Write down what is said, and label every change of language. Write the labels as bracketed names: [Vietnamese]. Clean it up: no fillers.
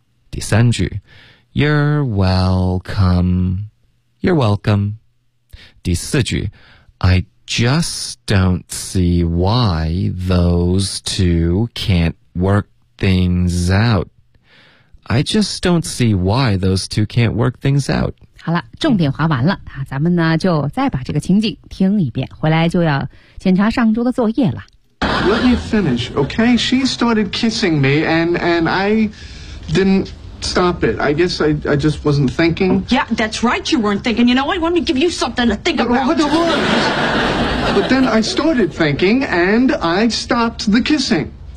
[Chinese] 第三句 [English] You're welcome, You're welcome. [Chinese] 第四句 [English] I just don't see why those two can't work things out. I just don't see why those two can't work things out. [Chinese] 好了，重点划完了，咱们呢就再把这个情景听一遍，回来就要检查上周的作业了。 [English] Let me finish, okay? She started kissing me, and I didn't stop it. I guess I just wasn't thinking. Yeah, that's right, you weren't thinking. You know what? Let me give you something to think about. What the hell? But then I started thinking, and I stopped the kissing.